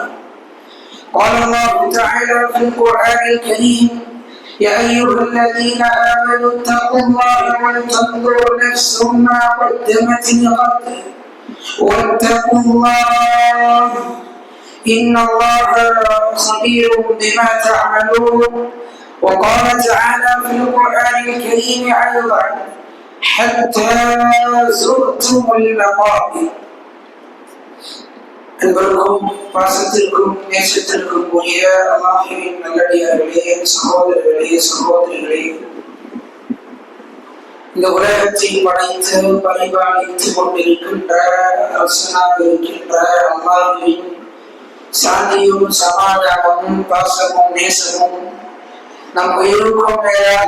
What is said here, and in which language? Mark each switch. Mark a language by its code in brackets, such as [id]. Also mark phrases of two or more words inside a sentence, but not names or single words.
[ar] قال الله تعالى في القرآن الكريم: يا أيها الذين آمنوا اتقوا الله ولتنظر نفس ما قدمت لغد واتقوا الله إن الله خبير بما تعملون. وقال تعالى في القرآن الكريم أيضا: حتى زرتم المقابر. [ta] அன்பருக்கும் பாசத்திற்கும் நேசத்திற்கும் உரிய அல்லாஹ்வின் நல்லடியார்களே, சகோதரர்களே, சகோதரிகளே, இந்த உலகத்தை படைத்து பரிபாலித்துக் கொண்டிருக்கின்ற அரசனாக இருக்கின்ற அல்லாஹ்வின் சாந்தியும் சமாதானமும் பாசமும் நேசமும் நம் உயிருக்கும் மேலாக